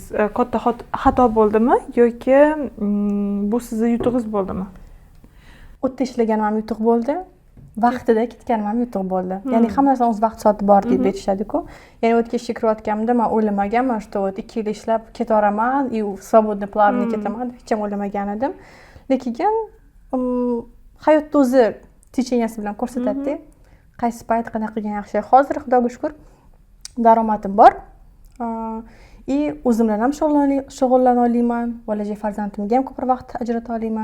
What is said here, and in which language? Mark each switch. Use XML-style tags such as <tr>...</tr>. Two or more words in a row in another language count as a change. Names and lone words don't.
<uz>Katta xato bo'ldimi yoki bu sizning yutug'ingiz bo'ldimi? O'tda ishlaganim ham yutuq bo'ldi. Vaqtida ketganim ham yutuq bo'ldi. Ya'ni hamma narsaning o'z vaqt soati bor deb aytishadi-ku. Ya'ni o'tga ishga kirayotganimda men o'ylamaganman, что 2 yil ishlab ketaman,</uz> <ru>и свободный плавно</ru> <uz>ketaman deb hech ham o'ylamagan edim. Lekin hayotda o'zi techeniyasi bilan ko'rsatadi. Qaysi payt qanaqa qilgan yaxshi. Hozir xudoga shukr daromadim bor. O'zim bilan ham shug'ullana olaman, bo'lajak farzandimga ham ko'proq vaqt ajrata olaman.</uz>